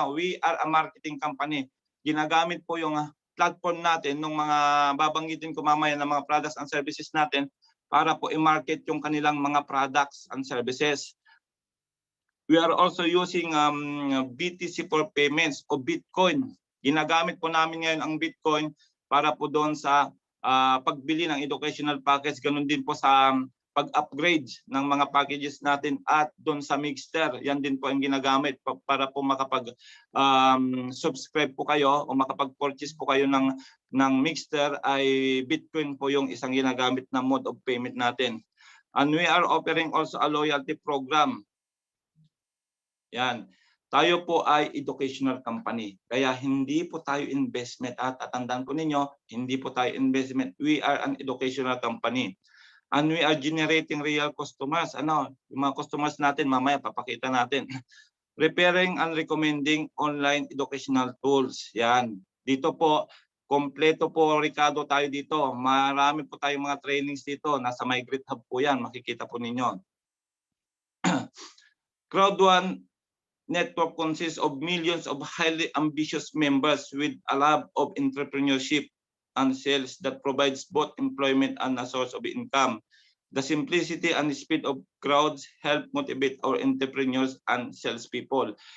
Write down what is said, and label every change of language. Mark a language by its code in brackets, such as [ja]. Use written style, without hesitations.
[en] We are a marketing company. [tl] Ginagamit po yung platform natin ng mga babanggitin ko mamaya ng mga [en] products and services [tl] natin para po i-market yung kanilang mga products and services. [en] We are also using BTC for payments o Bitcoin. [tl] Ginagamit po namin ngayon ang Bitcoin para po doon sa pagbili ng educational package. Ganun din po sa pag-upgrade ng mga packages natin at doon sa Mixter. Yan din po ang ginagamit para po makapag subscribe po kayo o makapag-purchase po kayo ng Mixter, ay Bitcoin po yung isang ginagamit na mode of payment natin. [en] And we are offering also a loyalty program. [tl] Yan. Tayo po ay educational company. Kaya hindi po tayo investment. At tandaan po ninyo, hindi po tayo investment. [en] We are an educational company. And we are generating real customers. [tl] Ano, yung mga customers natin, mamaya papakita natin. [en] Preparing and recommending online educational tools. [tl] Yan. Dito po, kompleto po, Ricardo, tayo dito. Marami po tayong mga trainings dito. Nasa Migrate Hub po yan. Makikita po ninyo. [en] Crowd1 network consists of millions of highly ambitious members with a love of entrepreneurship and sales that provides both employment and a source of income. The simplicity and speed of crowds help motivate our entrepreneurs and salespeople.